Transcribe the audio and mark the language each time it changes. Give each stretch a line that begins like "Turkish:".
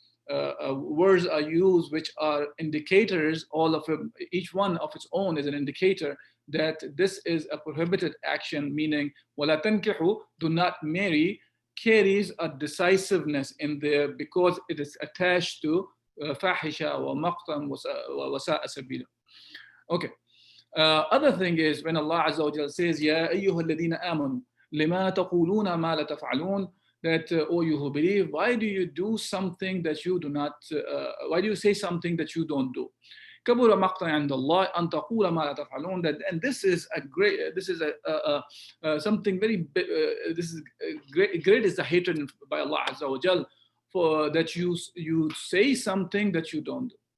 English: words are used which are indicators, all of them, each one of its own is an indicator that this is a prohibited action, meaning
Arabic: وَلَا تَنْكِحُ,
English: do not marry, carries a decisiveness in there because it is attached to
Arabic: fahisha wa maqtan wa sa'a sabila.
English: Okay. Other thing is when Allah Azza wa Jalla says,
Arabic: Ya ayyuha alladhina amanu, lima taquluna ma la taf'alun,
English: that, oh, you who believe, why do you do something that you do not, why do you say something that you don't do?
Arabic: كبر مقتا عند الله أن تقول ما لا تفعلون.
English: That, and this is a great, this is something very, this is great is the hatred by Allah Azza wa Jal, for that you say something that you don't do.